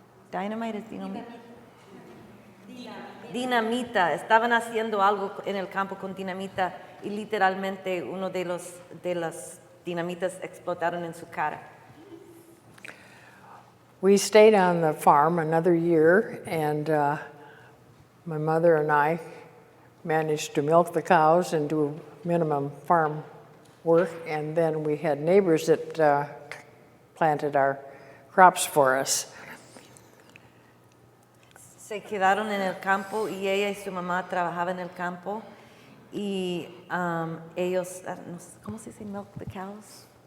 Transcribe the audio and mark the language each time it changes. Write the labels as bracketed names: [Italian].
[Spanish] Dynamite es dinamita. Dinamita. Estaban haciendo algo en el campo con dinamita y literalmente uno de las dinamitas explotaron en su cara. [English] We stayed on the farm another year, and my mother and I managed to milk the cows and do minimum farm work, and then we had neighbors that planted our crops for us. [Spanish] Se quedaron en el campo y ella y su mamá trabajaban en el campo, y ellos, no sé, ¿cómo se dice [English] milk the cows?